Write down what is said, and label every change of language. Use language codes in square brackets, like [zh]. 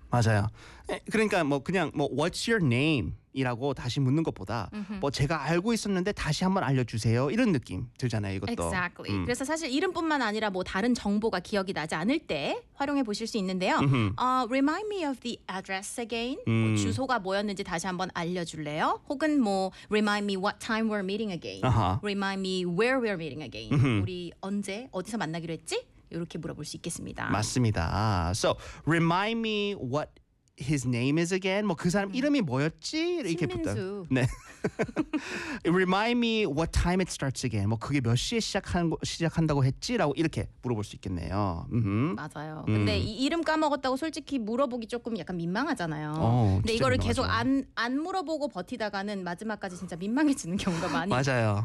[ko] 맞아요. 그러니까 뭐 그냥 뭐 [en] what's your name [ko] 이라고 다시 묻는 것보다 뭐 제가 알고 있었는데 다시 한번 알려주세요 이런 느낌 들잖아요, 이것도. [en] Exactly. [ko] 그래서 사실 이름뿐만 아니라 뭐 다른 정보가 기억이 나지 않을 때 활용해 보실 수 있는데요. [en] Remind me of the address again. [ko] 뭐 주소가 뭐였는지 다시 한번 알려줄래요? 혹은 뭐 [en] remind me what time we're meeting again. Remind me where we're meeting again. [ko] 우리 언제 어디서 만나기로 했지? 이렇게 물어볼 수 있겠습니다. 맞습니다. [en] So remind me what his name is again. [ko] 뭐 그 사람 이름이 뭐였지? 이렇게 붙다. [en] 네. Remind me what time it starts again. [ko] 뭐 그게 몇 시에 시작한다고 했지라고 이렇게 물어볼 수 있겠네요. 맞아요. 근데 이름 까먹었다고 솔직히 물어보기 조금 약간 민망하잖아요. 근데 이거를 계속 안 물어보고 버티다가는 마지막까지 진짜 민망해지는 경우가 많이 맞아요.